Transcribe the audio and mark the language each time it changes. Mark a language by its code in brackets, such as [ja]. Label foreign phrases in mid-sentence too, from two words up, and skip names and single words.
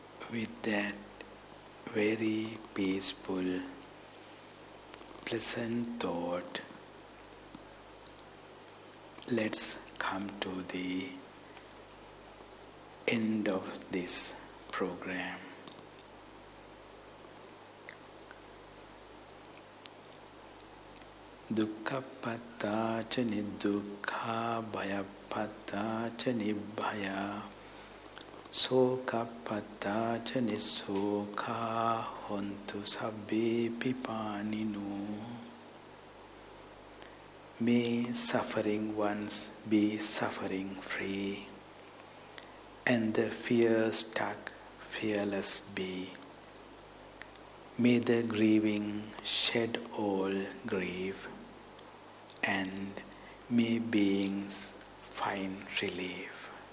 [en] with that very peaceful, pleasant thought, let's come to the end of this program. [pi] Dukkhapatta ca nidukkha, bhayapatta ca nibbhaya, sokapatta ca nissoka, hontu sabbe pipanino. [en] May suffering ones be suffering free, and the fear-stuck fearless be. May the grieving shed all grief, and may beings find relief.